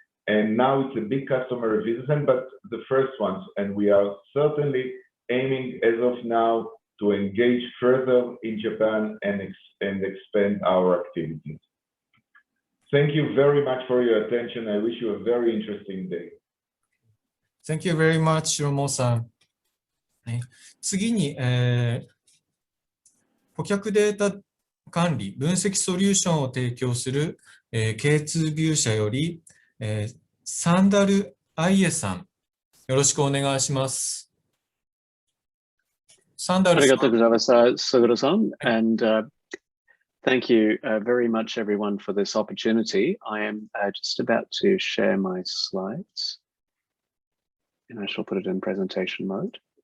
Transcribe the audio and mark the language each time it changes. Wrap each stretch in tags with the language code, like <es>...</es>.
<en>And now it's a big customer visit, but the first ones, and we are certainly aiming as of now to engage further in Japan and expand our activities. Thank you very much for your attention. I wish you a very interesting day. Thank you very much, Shlomoさん。</en> <ja>次に、顧客データ管理、分析ソリューションを提供する、K2 ビュー社より、サンダル・アイエさん、よろしくお願いします。サンダルさん。ありがとうございます、Suguroさん。</ja> <en>And thank you very much, everyone, for this opportunity. I am just about to share my slides, and I shall put it in presentation mode.</en>